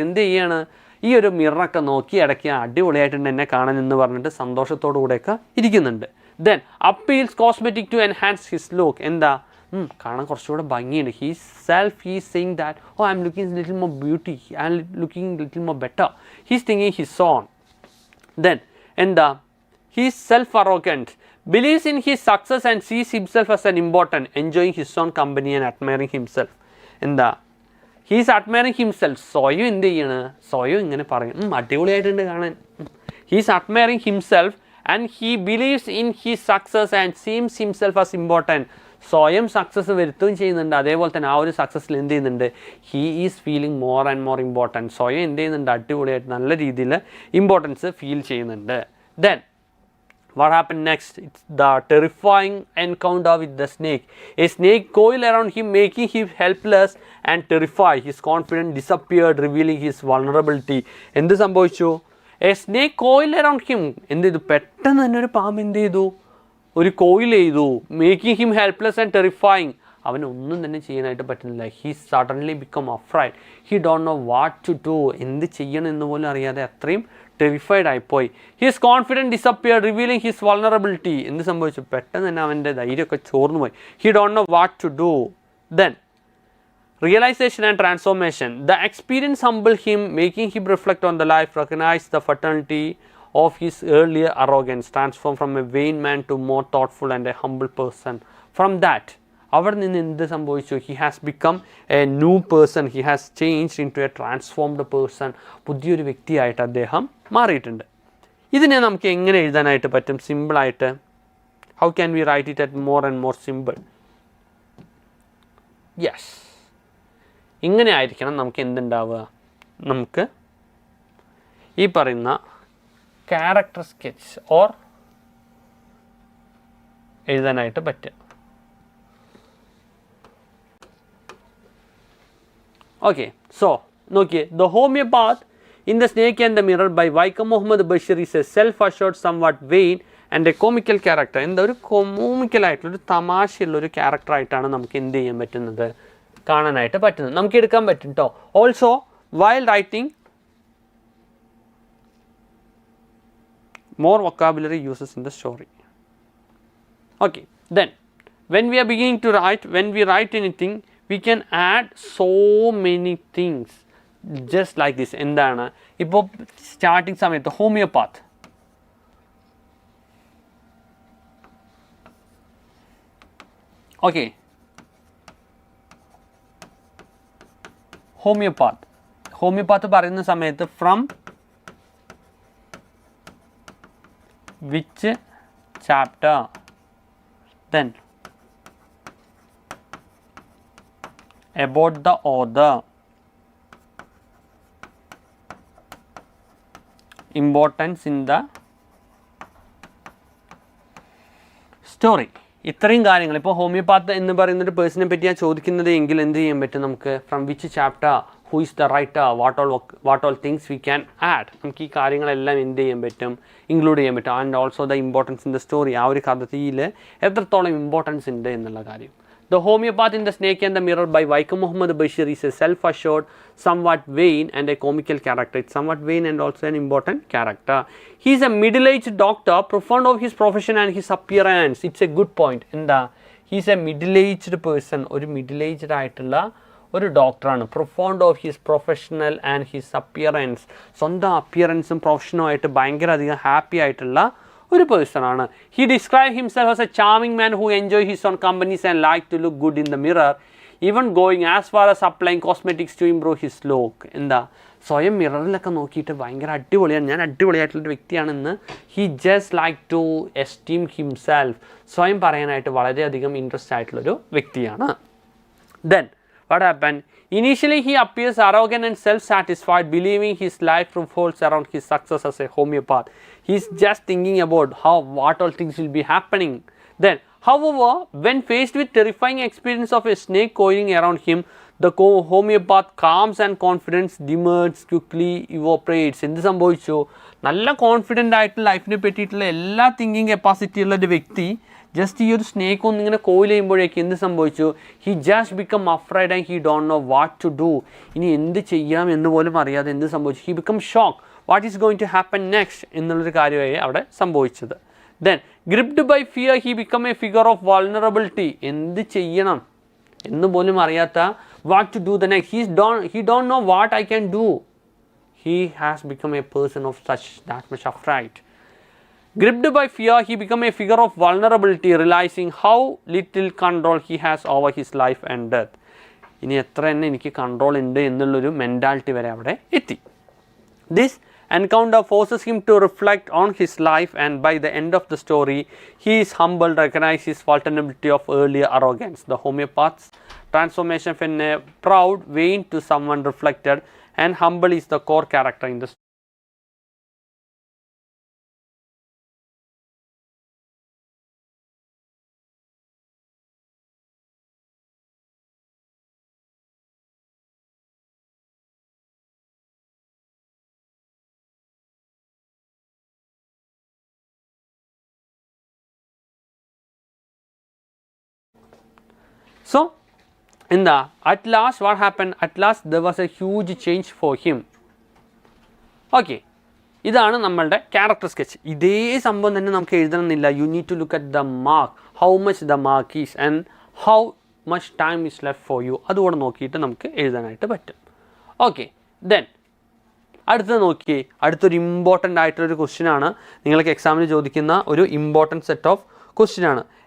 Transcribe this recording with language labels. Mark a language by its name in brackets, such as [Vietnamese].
[Malayalam] എന്ത് ചെയ്യാണ്, ഈ ഒരു മിററൊക്കെ നോക്കി ഇടയ്ക്ക് അടിപൊളിയായിട്ടുണ്ട് എന്നെ കാണാൻ എന്ന് പറഞ്ഞിട്ട് സന്തോഷത്തോടു കൂടെയൊക്കെ ഇരിക്കുന്നുണ്ട്. [English] Then appeals cosmetic to enhance his look. [Malayalam] എന്താ, കാണാൻ കുറച്ചുകൂടെ ഭംഗിയുണ്ട്. [English] He saying that I am looking little more beauty, I am looking little more better. He's thinking his own. Then എന്താ, he's self arrogant, believes in his success and sees himself as an important, enjoying his own company and admiring himself. എന്താ, he's admiring himself. [Malayalam] സ്വയം എന്ത് ചെയ്യണ്, സ്വയം ഇങ്ങനെ പറയും അടിപൊളിയായിട്ടുണ്ട് കാണാൻ. [English] He's admiring himself and he believes in his success and seems himself as important. [Malayalam] സ്വയം സക്സസ് വരുത്തുകയും ചെയ്യുന്നുണ്ട്, അതേപോലെ തന്നെ ആ ഒരു സക്സസ്സിൽ എന്ത് ചെയ്യുന്നുണ്ട്, [English] He is feeling more and more important. [Malayalam] സ്വയം എന്ത് ചെയ്യുന്നുണ്ട്, അടിപൊളിയായിട്ട് നല്ല രീതിയിൽ ഇമ്പോർട്ടൻസ് ഫീൽ ചെയ്യുന്നുണ്ട്. [English] Then what happened next? It's the terrifying encounter with the snake. A snake coiled around him, making him helpless and terrified. His confidence disappeared, revealing his vulnerability. [Malayalam] എന്ത് സംഭവിച്ചു, [English] A snake coil around him. [Malayalam] എന്ത് ചെയ്തു, പെട്ടെന്ന് തന്നെ ഒരു പാമ്പ് എന്ത് ചെയ്തു, ഒരു കോയിൽ ചെയ്തു, [English] Making him helpless and terrifying. [Malayalam] അവനൊന്നും തന്നെ ചെയ്യാനായിട്ട് പറ്റുന്നില്ല. [English] He suddenly become afraid. He don't know what to do. [Malayalam] എന്ത് ചെയ്യണം എന്ന് പോലും അറിയാതെ അത്രയും ടെറിഫൈഡ് ആയിപ്പോയി. [English] His confidence disappear, revealing his vulnerability. [Malayalam] എന്ത് സംഭവിച്ചു, പെട്ടെന്ന് തന്നെ അവൻ്റെ ധൈര്യമൊക്കെ ചോർന്നു പോയി. [English] He don't know what to do. Then realization and transformation. The experience humbled him, making him reflect on the life, recognize the fatality of his earlier arrogance, transform from a vain man to more thoughtful and a humble person. From that, [Malayalam] അവിടെ നിന്ന് എന്ത് സംഭവിച്ചു, [English] He has become a new person, he has changed in to a transformed person. [Malayalam] പുതിയൊരു വ്യക്തിയായിട്ട് അദ്ദേഹം മാറിയിട്ടുണ്ട്. ഇതിനെ നമുക്ക് എങ്ങനെ എഴുതാനായിട്ട് പറ്റും, സിമ്പിളായിട്ട്. [English] How can we write it at more and more simple? [Malayalam] Yes, ഇങ്ങനെ ആയിരിക്കണം നമുക്ക് എന്തുണ്ടാവുക, നമുക്ക് ഈ പറയുന്ന ക്യാരക്ടർ സ്കെച്ച് ഓർ എഴുതാനായിട്ട് പറ്റുക. [English] Okay, so നോക്കിയേ, The Homeopath in the Snake and the Mirror by Vaikom Muhammad Bashir is a self-assured, somewhat vain and a comical character. [Malayalam] എന്താ, ഒരു കൊമിക്കലായിട്ടുള്ളൊരു തമാശയുള്ളൊരു ക്യാരക്ടറായിട്ടാണ് നമുക്ക് എന്ത് ചെയ്യാൻ പറ്റുന്നത്, കാണാനായിട്ട് പറ്റുന്നത്, നമുക്ക് എടുക്കാൻ പറ്റും കേട്ടോ. [English] Also while writing more vocabulary uses in the story. Okay, then when we are beginning to write, when we write anything, we can add so many things just like this. [Malayalam] endana ipo starting samayathu homeopath, [English] okay, homeopath [Malayalam] പറയുന്ന സമയത്ത് [English] from which chapter, then about the author, importance in the story. [Malayalam] ഇത്രയും കാര്യങ്ങൾ ഇപ്പോൾ homeopath എന്ന് പറയുന്ന ഒരു പേഴ്സണെ പറ്റിയാണ് ചോദിക്കുന്നത് എങ്കിൽ എന്ത് ചെയ്യാൻ പറ്റും നമുക്ക്, [English] from which chapter, who is the writer, what all things we can add, [Malayalam] നമുക്ക് ഈ കാര്യങ്ങളെല്ലാം എന്ത് ചെയ്യാൻ പറ്റും, ഇൻക്ലൂഡ് ചെയ്യാൻ പറ്റും. [English] and also the importance in the story, [Malayalam] ആ ഒരു കഥയിൽ എത്രത്തോളം ഇമ്പോർട്ടൻസ് ഉണ്ട് എന്നുള്ള കാര്യം. [English] The Homeopath in the Snake and the Mirror by Vaikom Muhammad Bashir is a self-assured, somewhat vain and a comical character. It's somewhat vain and also an important character. He is a middle-aged doctor, profound of his profession and his appearance. It's a good point. He is a middle-aged person, [Malayalam] ഒരു middle-aged ആയിട്ടുള്ള ഒരു ഡോക്ടറാണ്. [English] profound of his professional and his appearance, [Malayalam] സ്വന്തം അപ്പിയറൻസും പ്രൊഫഷനും ആയിട്ട് ഭയങ്കര അധികം happy ആയിട്ടുള്ള ഒരു പേഴ്സൺ ആണ്. [English] He describe himself as a charming man who enjoy his own companies and like to look good in the mirror, even going as far as applying cosmetics to improve his look. [Malayalam] സ്വയം മിററിലൊക്കെ നോക്കിയിട്ട് ഭയങ്കര അടിപൊളിയാണ്, ഞാൻ അടിപൊളിയായിട്ടുള്ളൊരു വ്യക്തിയാണെന്ന് [English] he just like to esteem himself, [Malayalam] സ്വയം പറയാനായിട്ട് വളരെയധികം interest ആയിട്ടുള്ളൊരു വ്യക്തിയാണ്. [English] Then what happened? Initially he appears arrogant and self-satisfied, believing his life revolves around his success as a homeopath. He is just thinking about what all things will be happening. Then, however, when faced with terrifying experience of a snake coiling around him, the homeopath calms and confidence demerges, quickly evaporates. [Malayalam] എന്ത് സംഭവിച്ചു, നല്ല confident ആയിട്ട് ലൈഫിനെ പറ്റിയിട്ടുള്ള എല്ലാ thinking capacity ഉള്ള ഒരു വ്യക്തി ജസ്റ്റ് ഈ ഒരു സ്നേക്ക് ഒന്നിങ്ങനെ കോയിൽ ചെയ്യുമ്പോഴേക്ക് എന്ത് സംഭവിച്ചു, [English] he just become afraid and he don't know what to do, [Malayalam] ഇനി എന്ത് ചെയ്യാം എന്ന് പോലും അറിയാതെ എന്ത് സംഭവിച്ചു, [English] he become shock, what is going to happen next [Malayalam] എന്നുള്ളൊരു കാര്യമായി അവിടെ സംഭവിച്ചത്. [English] then gripped by fear he become a figure of vulnerability, [Malayalam] എന്ത് ചെയ്യണം എന്ന് പോലും അറിയാത്ത, [English] What to do the next, he don't know what I can do, he has become a person of that much afraid. Gripped by fear, he become a figure of vulnerability, realizing how little control he has over his life and death. [Malayalam] ഇനി എത്ര തന്നെ എനിക്ക് control ഉണ്ട് എന്നുള്ളൊരു mentality വരെ അവിടെ എത്തി. [English] This encounter forces him to reflect on his life, and by the end of the story, he is humbled, recognizes his vulnerability of earlier arrogance. The homeopath's transformation from a proud, vain to someone reflected and humble is the core character in the story. So, at last what happened? At last there was a huge change for him. [Malayalam] Okay, ഇതാണ് നമ്മളുടെ character sketch. ഇതേ സംഭവം തന്നെ നമുക്ക് എഴുതണമെന്നില്ല. [English] you need to look at the mark, how much the mark is and how much time is left for you, [Malayalam] അതുകൂടെ നോക്കിയിട്ട് നമുക്ക് എഴുതാനായിട്ട് പറ്റും. ഓക്കെ, ദെൻ അടുത്തത് നോക്കിയേ, അടുത്തൊരു ഇമ്പോർട്ടൻ്റ് ആയിട്ടൊരു ക്വസ്റ്റ്യനാണ്, നിങ്ങൾക്ക് എക്സാമിന് ചോദിക്കുന്ന ഒരു ഇമ്പോർട്ടൻറ്റ് സെറ്റ് ഓഫ് ക്വസ്റ്റ്യനാണ്.